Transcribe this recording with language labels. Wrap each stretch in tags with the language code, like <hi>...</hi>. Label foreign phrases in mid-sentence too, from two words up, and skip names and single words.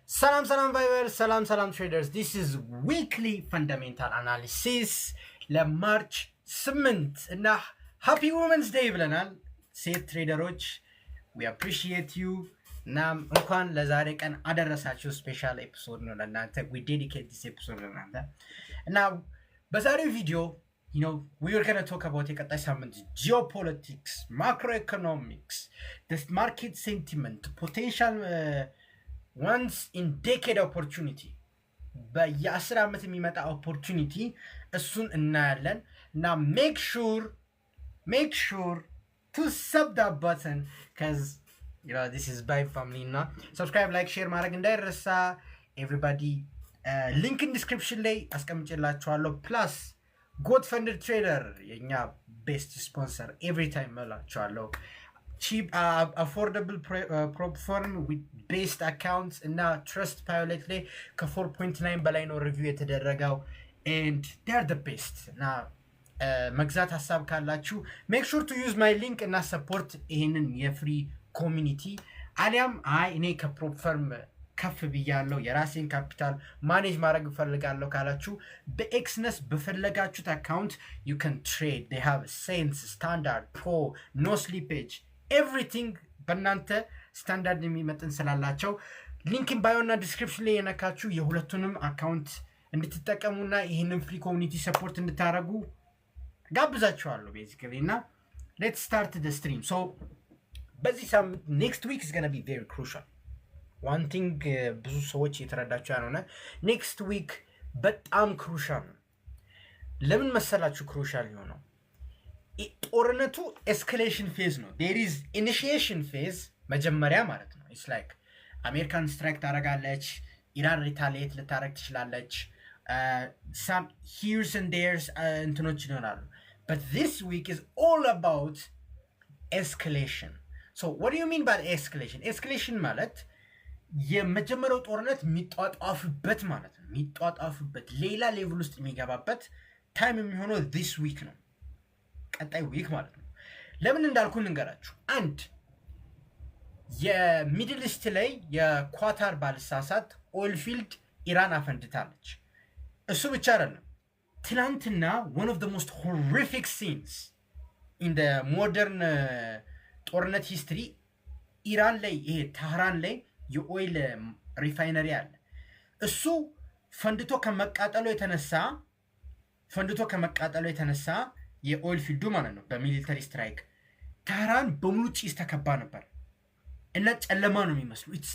<en>Salam viewers, salam traders. This is weekly fundamental analysis March 8 and happy Women's Day</en> <am>ብለናል ሴት ትሬደሮች</am> <en>we appreciate you</en> <am>ናም እንኳን ለዛሬ ቀን አደረሳችሁ ስፔሻል ኤፒሶድ ነው ለናንተ</am> <en>we dedicate this episode</en> <am>ለናንተ እና በዛሬው ቪዲዮ</am> <en>we are going to talk about</en> <am>የቀጣይ ሳምንት</am> <en>geopolitics, macroeconomics, the market sentiment, potential once in decade opportunity</en> <am>በየ10 ዓመት የሚመጣ</am> <en>opportunity</en> <am>እሱን እናያለን እና</am> <en>make sure to sub that button cuz this is by family na subscribe like share</en> <am>ማድረግ እንዳይረሳ</am> <en>everybody link in description</en> <am>ላይ አስቀምጬላችኋለሁ</am> <en>plus Godfunded Trader የኛ best sponsor every time እላችኋለሁ cheap affordable platform with based accounts and now Trustpilot</en> <am>ላይ ከ4.9 በላይ ነው ሪቪው የተደረገው</am> <en>and they are the best now</en> <am>መግዛት ሐሳብ ካላችሁ</am> <en>make sure to use my link</en> <am>እና support ይሄንን</am> <en>free community</en> <am>አሊያም እኔ ከፕሮፈርም ከፍ ብያለሁ የራሴን ካፒታል ማኔጅ ማድረግ ፈልጋለሁ ካላችሁ በኤክስነስ በፈለጋችሁት አካውንት</am> <en>you can trade they have sense standard pro no slippage everything</en> <am>በእናንተ ስታንዳርድ የሚመጥን ስላላቸው ሊንክን ባዮና ዲስክሪፕሽን ላይ የነካችሁ የሁለቱንም አካውንት እንድትጠቀሙና ይሄንን</am> <en>free community</en> <am>ሰፖርት እንድታረጉ ጋብዛችኋለሁ basically እና</am> <en>let's start the stream</en> <am>so በዚህ ሳምንት</am> <en>next week is going to be very crucial one thing</en> <am>ብዙ ሰዎች የተረዳቸው ያልሆነ</am> <en>next week</en> <am>በጣም crucial ነው ለምን መሰላችሁ crucial የሆነው ጦርነቱ</am> <en>escalation phase</en> <am>ነው</am> <en>there is initiation phase</en> <am>መጀመሪያ ማለት ነው</am> <en>it's like American strike</en> <am>ታረጋለች ኢራን retaliate ልታረግ ትችላለች</am> <en>some here's and there's</en> <am>እንትኖች ይኖራሉ</am> <en>but this week is all about escalation so what do you mean by escalation</en> <am>ማለት የመጀመሪያው ጦርነት የሚጧጧፍበት ማለት ነው የሚጧጧፍበት ሌላ ሌቭል ውስጥ የሚገባበት ታይም የሚሆነው</am> <en>this week</en> <am>ነው ቀጣይ ዊክ ማለት ነው ለምን እንዳልኩ እንገራችሁ አንድ የሚድል ኢስት ላይ የኳታር ባልሳሳት</am> <en>oil field</en> <am>ኢራን አፈንድታለች እሱ ብቻ አይደለም ትናንትና</am> <en>one of the most horrific scenes in the modern</en> <am>ጦርነት history ኢራን ላይ ይሄ ታህራን ላይ</am> <en>oil refinery</en> <am>አለ እሱ ፈንድቶ ከመቃጠሉ የተነሳ</am> <en>oil field</en> <am>ማለት ነው</am> <en>military strike</en> <am>ታህራን በሙሉ ጭስ ተከባ ነበር እና ጨለማ ነው የሚመስለው it's</am>